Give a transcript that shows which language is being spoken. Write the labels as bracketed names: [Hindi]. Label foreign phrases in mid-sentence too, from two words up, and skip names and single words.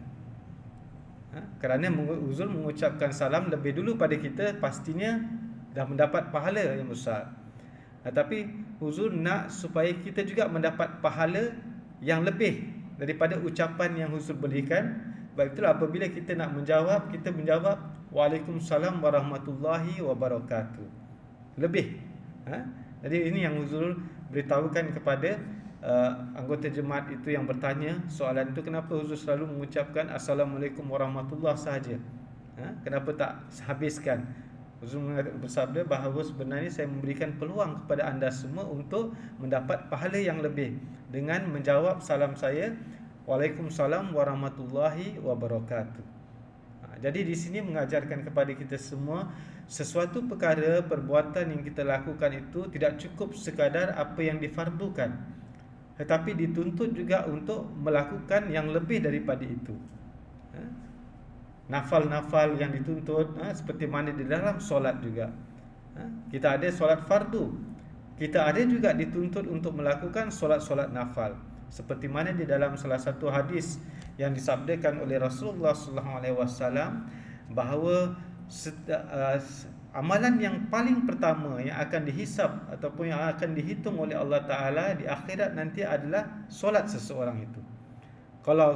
[Malay] Kerana Huzur mengucapkan salam lebih dulu pada kita, pastinya dah mendapat pahala yang besar. Tapi Huzur nak supaya kita juga mendapat pahala yang lebih daripada ucapan yang Huzur berikan. Sebab itulah apabila kita nak menjawab, kita menjawab [Arabic] وعليكم السلام ورحمة الله وبركاته. [Malay] Lebih. Jadi ini yang Huzur beritahukan kepada anggota jemaat itu yang bertanya soalan itu, kenapa Huzur selalu mengucapkan [Arabic] السلام عليكم ورحمة الله [Malay] sahaja? Kenapa tak habiskan? Huzur bersabda bahawa sebenarnya saya memberikan peluang kepada anda semua untuk mendapat pahala yang lebih dengan menjawab salam saya [Arabic] وعليكم السلام ورحمة الله وبركاته. [Malay] Jadi di sini mengajarkan kepada kita semua, sesuatu perkara, perbuatan yang kita lakukan itu tidak cukup sekadar apa yang difardukan, tetapi dituntut juga untuk melakukan yang lebih daripada itu. Nafal-nafal yang dituntut, seperti mana di dalam solat juga. Kita ada solat fardu, kita ada juga dituntut untuk melakukan solat-solat nafal. Seperti mana di dalam salah satu hadis yang disabdakan oleh Rasulullah SAW, bahawa amalan yang paling pertama yang akan dihisab ataupun yang akan dihitung oleh Allah Ta'ala di akhirat nanti adalah solat seseorang itu.